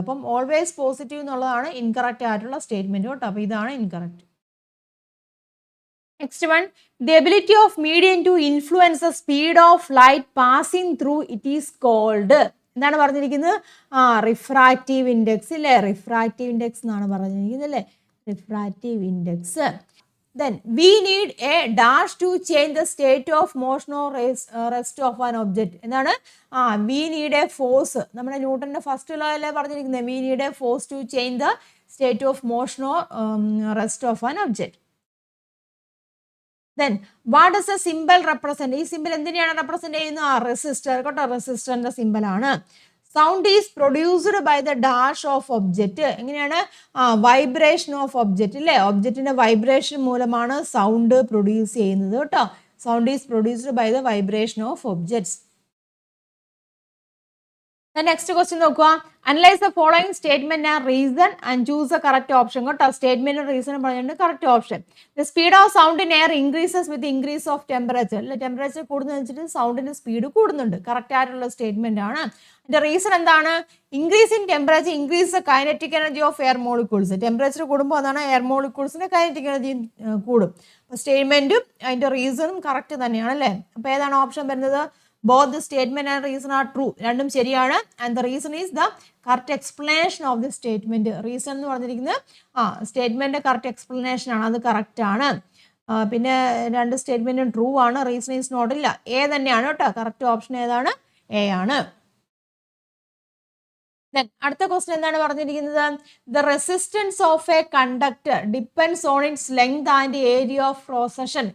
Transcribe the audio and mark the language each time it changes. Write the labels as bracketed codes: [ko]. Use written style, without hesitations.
[ml] അപ്പം always positive എന്നുള്ളതാണ് incorrect ആയിട്ടുള്ള സ്റ്റേറ്റ്മെന്റ് കേട്ടോ. അപ്പോൾ ഇതാണ് incorrect. [en] Next one, the ability of medium to influence the speed of light passing through it is called. [ml] എന്താണ് പറഞ്ഞിരിക്കുന്നത്? റിഫ്രാക്റ്റീവ് ഇൻഡെക്സ് ഇല്ലേ? റിഫ്രാക്റ്റീവ് ഇൻഡെക്സ് എന്നാണ് പറഞ്ഞിരിക്കുന്നത് അല്ലേ? [en] Refractive index. Then we need a dash to change the state of motion or rest of an object. [ml] എന്താണ്? [en] we need a force. [ml] നമ്മുടെ ന്യൂട്ടന്റെ first law അല്ലേ പറഞ്ഞിരിക്കുന്നത്? [en] we need a force to change the state of motion or rest of an object. Then what does the symbol represent? [ml] ഈ simple എന്തിനെയാണ് represent ചെയ്യുന്നത്? Resistor കേട്ടോ, റെസിസ്റ്ററിന്റെ സിമ്പിൾ ആണ്. [en] Sound is produced by the dash of object. [ml] എങ്ങനെയാണ്? Vibration of object അല്ലേ? ഒബ്ജക്റ്റിന്റെ vibration മൂലമാണ് സൗണ്ട് പ്രൊഡ്യൂസ് ചെയ്യുന്നത് കേട്ടോ. [en] Sound is produced by the vibration of objects. [ml] Next question നോക്കുക. [en] Analyse the following statement and reason and choose the correct option കേട്ടോ. [ml] Statement reason പറഞ്ഞിട്ടുണ്ട്, correct option. [en] The speed of sound in air increases with increase of temperature അല്ലെ? [ml] Temperature കൂടുന്ന വെച്ചിട്ട് സൗണ്ടിന്റെ speed കൂടുന്നുണ്ട്. Correct ആയിട്ടുള്ള statement ആണ്. അതിന്റെ റീസൺ എന്താണ്? [en] Increase in temperature increase the kinetic energy of air molecules. [ml] Temperature കൂടുമ്പോൾ അതാണ് എയർ മോളിക്യൂൾസിന്റെ കൈനറ്റിക് എനർജി കൂടും. അപ്പോൾ സ്റ്റേറ്റ്മെന്റും അതിന്റെ റീസണും കറക്റ്റ് തന്നെയാണ് അല്ലേ? അപ്പോൾ ഏതാണ് ഓപ്ഷൻ വരുന്നത്? [en] Both the statement and reason are true. [ml] രണ്ടും ശരിയാണ്. [en] And the reason is the correct explanation of the statement. [ml] Reason എന്ന് പറഞ്ഞിരിക്കുന്നത് സ്റ്റേറ്റ്മെന്റ് കറക്റ്റ് എക്സ്പ്ലനേഷൻ ആണ്, അത് കറക്റ്റ് ആണ്. പിന്നെ രണ്ട് സ്റ്റേറ്റ്മെന്റും ട്രൂ ആണ്. റീസൺ ഈസ് നോട്ട് ഇല്ല. എ തന്നെയാണ് കേട്ടോ. കറക്റ്റ് ഓപ്ഷൻ ഏതാണ്? എ ആണ്. അടുത്ത ക്വസ്റ്റ്യൻ എന്താണ് പറഞ്ഞിരിക്കുന്നത്? [en] The resistance of a conductor depends on its length and area of cross section.